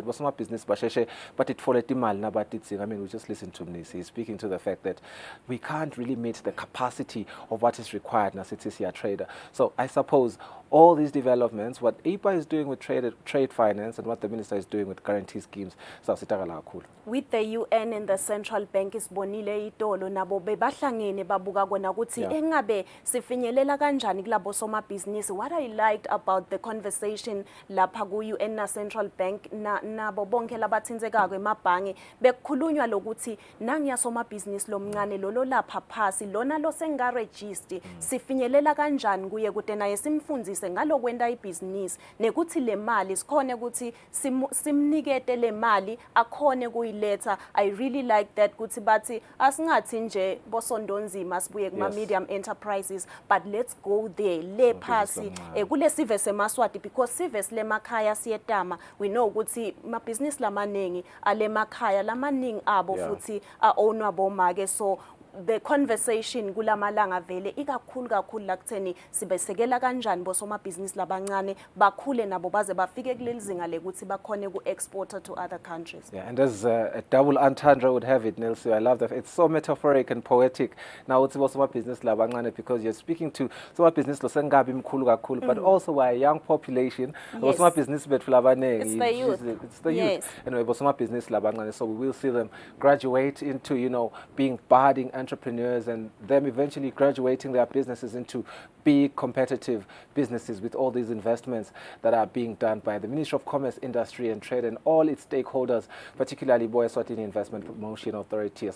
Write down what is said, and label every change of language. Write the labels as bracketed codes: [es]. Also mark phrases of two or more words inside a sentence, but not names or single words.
[en] Was not business, but it followed the mal. I mean, we just listened to Mnisi speaking to the fact that we can't really meet the capacity of what is required as it is here trader. So I suppose all these developments, what IPA is doing with trade finance and what the minister is doing with guarantee schemes, with the UN and the central bank [ss] isibonile itolo nabo bebahlangene babuka kona ukuthi engabe sifinyelela kanjani kulabo somabhizinisi. [en] What I liked about the conversation [ss] lapha ku UN na central bank nabo bonke labathintekako emabhange bekukhulunywa lokuthi nangiya somabhizinisi lomncane lolo lapha phasi lona lo sengaregister sifinyelela kanjani kuye kude naye simfundzise ngalokwenta ibhizinisi nekuthi le mali sikhone ukuthi simnikete le mali akhone kuyiletha. [en] I really like that [ss] kuthi bathi asingathi nje bosondonzima sibuye kuma [en] medium enterprises, but let's go there [ss] le phasi kule sive semaswati, because sive silemakhaya siyetama. [en] We know [ss] ukuthi amabhizinisi lamanengi alemakhaya lamaningi abo futhi ownwa bomake. [en] So the conversation [ss] kulamalanga vele ikakhulu la kutheni sibesekela kanjani bosomabhizinisi labancane bakhule nabo baze bafike kuleli zinga lekuthi bakhone ku-exporter [en] to other countries. Yeah, and as a double entendre would have it, Nelson, I love that. It's so metaphoric and poetic. Now it's [ss] bosomabhizinisi labancane [en] because you're speaking to [ss] somabhizinisi losengabi mkhulu kakhulu, [en] but also we're a young population. [ss] Bosomabhizinisi bethu labanengi. [en] It's the youth. It's the youth. Anyway, [ss] bosomabhizinisi labancane, [en] so we will see them graduate into, being budding entrepreneurs, and them eventually graduating their businesses into big competitive businesses with all these investments that are being done by the Ministry of Commerce, Industry and Trade and all its stakeholders, particularly Eswatini Investment Promotion Authority.